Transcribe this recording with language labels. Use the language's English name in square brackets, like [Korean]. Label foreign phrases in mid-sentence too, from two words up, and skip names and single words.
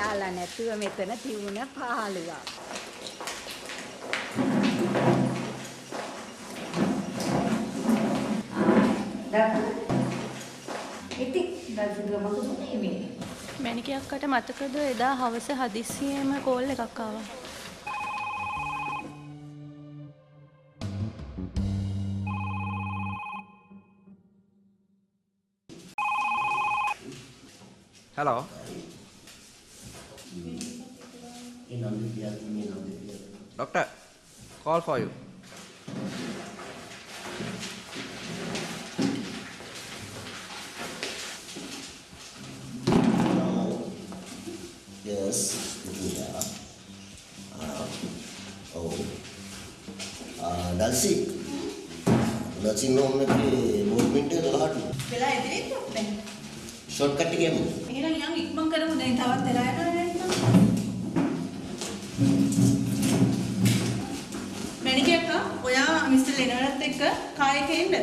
[Sinhala] නැතුව මෙතන තියුණ පාළුවක්. මැනිකේ අක්කට මතකද එදා හවස හදිස්සියෙම කෝල් එකක් ආවා. [English] Hello. Doctor, call for you. Yes. Yeah. Dalsi. Nursing home [Hindi] में भी movement है तो हाट. [Sinhala] වෙලා ඉදිරියට යන්න. Shortcut එකේ යමු. එහෙනම් යන් ඉක්මන් කරමු දැන් තවත් වෙලා යනවා නේද? මැනිකේ අක්කා ඔයා මිස්ටර් ලෙනර්ඩ්ත් එක්ක කාර් එකේ ඉන්න.